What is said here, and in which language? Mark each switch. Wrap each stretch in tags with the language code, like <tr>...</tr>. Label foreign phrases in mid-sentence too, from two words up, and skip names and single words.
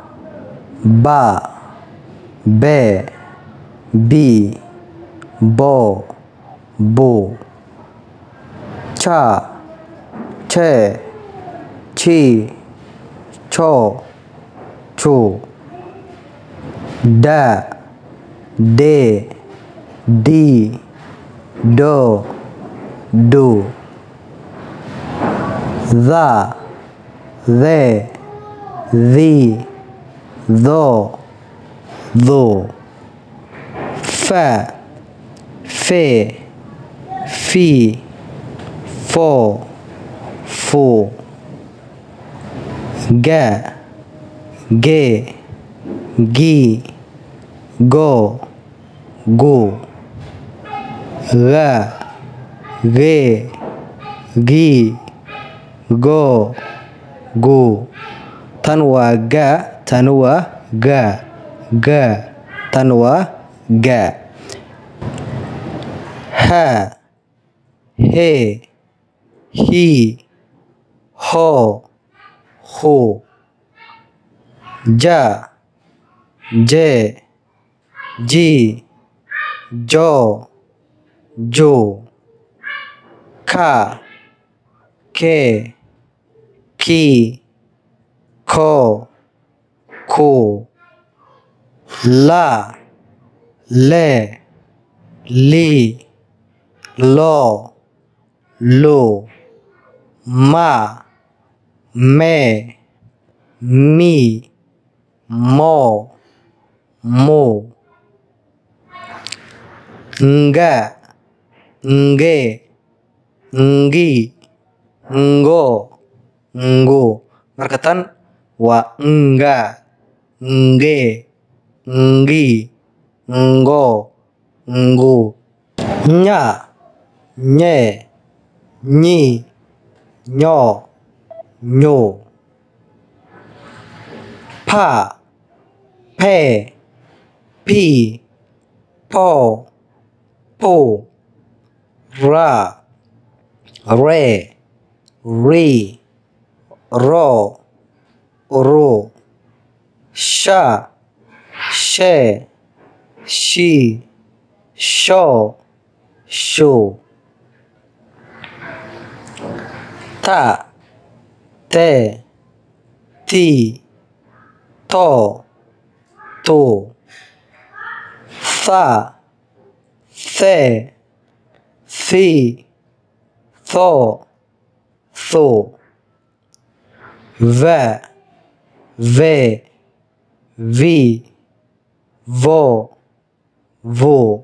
<so>b b bo cha che chi cho chu da de di do du the the tho fa fe fi fo fu ga ge gi go gu ga ge gi go gu tan waa ga tan waa ga tan waa ga ha he hi ho ho ja je ji jo jo ka ke ki ko ku la le li lo lu ma me mi mo mo nga nge ngi ngo ngu marka tan waa nga nge ngi ngo ngu nya nye nyi nyo nyo pa pe pi po po ra re ri ro ro sha she shi sho shu ta te ti to tu fa the fi tho thu va ve vi vo vu</so>